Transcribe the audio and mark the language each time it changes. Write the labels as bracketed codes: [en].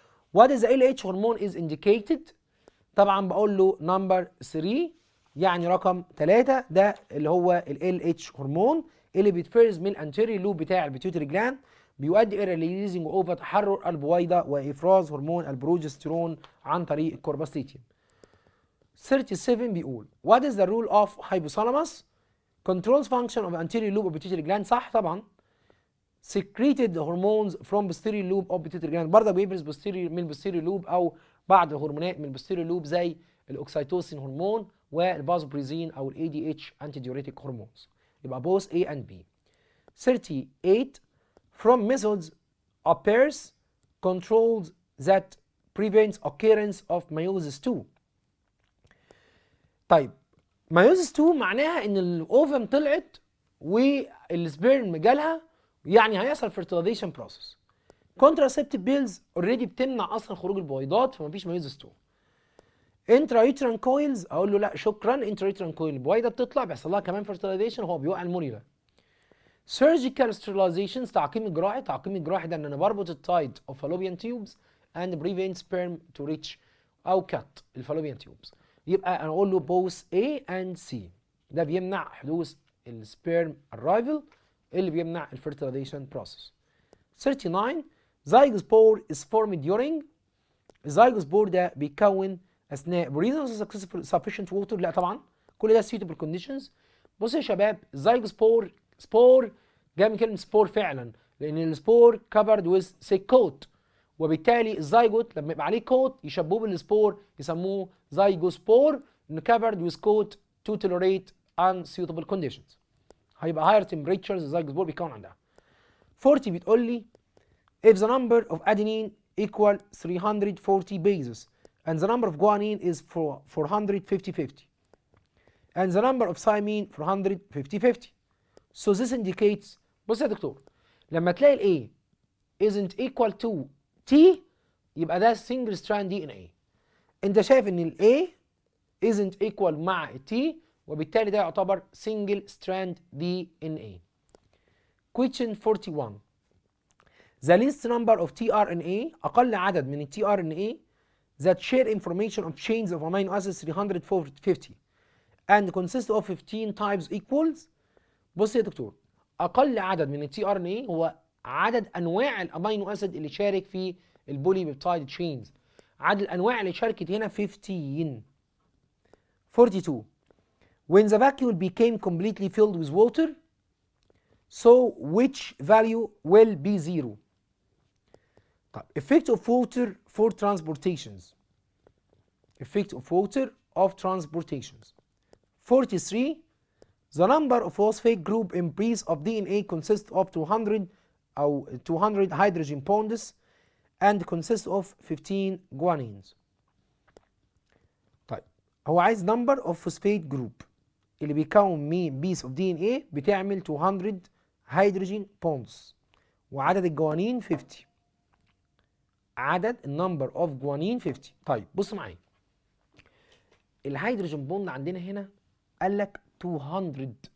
[en] What is the LH hormone is indicated؟ [ar] طبعا بقول له نمبر 3 يعني رقم 3 ده اللي هو ال LH هرمون اللي بيتفرز من الانتيريور لوب بتاع البيتيوتري جلاند، بيؤدي الى ريليزنج اوفر تحرر البويضه وافراز هرمون البروجستيرون عن طريق الكورباسيتيوم. [en] 37 بيقول what is the role of hypothalamus controls function of anterior lobe of pituitary gland؟ [ar] صح طبعا. [en] secreted hormones from posterior lobe of pituitary gland [ar] برضه بيفرز posterior من posterior lobe او بعض الهرمونات من posterior lobe زي الاوكسيتوسين هرمون والبازوبريزين او الاي دي اتش انتي ديوريتيك هرمونز. [en] يبقى both A and B. 38 from methods appears controls that prevents occurrence of meiosis 2. [ar] طيب مايوزس 2 معناها ان الاوفم طلعت والسبيرم جالها، يعني هيحصل fertilization process. contraceptive pills اوريدي بتمنع اصلا خروج البويضات فمفيش مايوزس 2. intrauterine coils اقول له لا شكرا، intrauterine coil البويضه بتطلع بيحصل لها كمان fertilization وهو بيوقع الموريلا. [en] surgical sterilizations [ar] تعقيم الجراحي ده ان انا بربط التايد [en] of fallopian tubes and prevent sperm to reach [ar] او كات الفالوبيان تيوبز. يبقى انا اقول له both A and C. ده بيمنع حدوث السبيرم arrival اللي بيمنع الفيرتيلايزيشن بروسيس. [en] 39 zygospore is formed during. [ar] الزيجوسبور ده بيتكون اثناء [en] breathing sufficient water. [ar] لا طبعا كل ده suitable conditions. بصوا يا شباب الزيجوسبور سبور جاي من كلمه سبور فعلا، لان السبور [en] covered with thick coat، [ar] وبالتالي الزيجوت لما يبقى عليه كوت يشبهوه بالسبور يسموه زيجوسبور، انه [en] covered with coat to tolerate unsuitable conditions. [ar] هيبقى higher temperatures الزيجوسبور بيتكون عندها. [en] 40 [ar] بتقول لي [en] if the number of adenine equal 340 bases and the number of guanine is 450 and the number of thymine 450 so this indicates. [ar] بص يا دكتور، لما تلاقي ال A [en] isn't equal to T [ar] يبقى ده single strand DNA. انت شايف ان ال A isn't equal مع ال T وبالتالي ده يعتبر single strand DNA. [en] Question 41 the least number of tRNA [ar] أقل عدد من ال [en] tRNA that share information of chains of amino acids 350 and consist of 15 types equals. [ar] بص يا دكتور، أقل عدد من ال tRNA هو عدد أنواع الأمينو أسيد اللي شارك في البولي بيبتايد تشينز. عدد الأنواع اللي شاركت هنا 15. [en] 42 when the vacuole became completely filled with water so which value will be 0. طيب effect of water for transportations. effect of water of transportations. 43 the number of phosphate group in piece of DNA consists of 200 hydrogen bonds and consists of 15 guanines. [ar] طيب هو عايز [en] number of phosphate group [ar] اللي بيكون من piece of DNA بتعمل [en] 200 hydrogen bonds [ar] وعدد الجوانين 50. عدد النمبر اوف جوانين 50. طيب بص معايا، الهيدروجين بوند عندنا هنا قال لك 200.